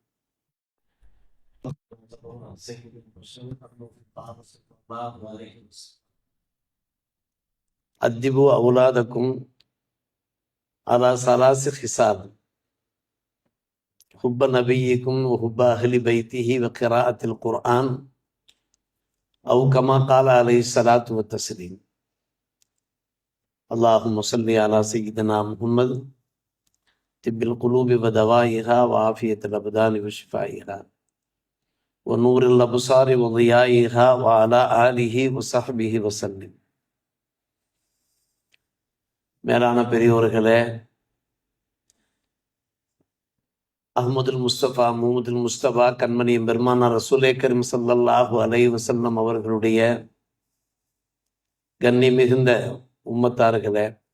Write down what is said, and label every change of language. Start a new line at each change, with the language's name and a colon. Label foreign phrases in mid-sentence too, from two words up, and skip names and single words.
Arabic: أدبوا أولادكم على ثلاث خصال: حب نبيكم وحب أهل بيته وقراءة القرآن أو كما قال عليه الصلاة والتسليم. اللهم صل على سيدنا محمد طب القلوب ودوائها وعافية الأبدان وشفائها ونور الأبصار وضيائها وعلى آله وصحبه وسلم.
Tamil: மேலான பெரியோர்களே, அஹ்மதுல் முஸ்தபா முஹம்மதுல் முஸ்தபா கண்மணி பெருமானார்
Arabic: رسول كريم صلى الله عليه وسلم
Tamil: அவர்களுடைய கண்ணி மிகுந்த உம்மத்தார்களே,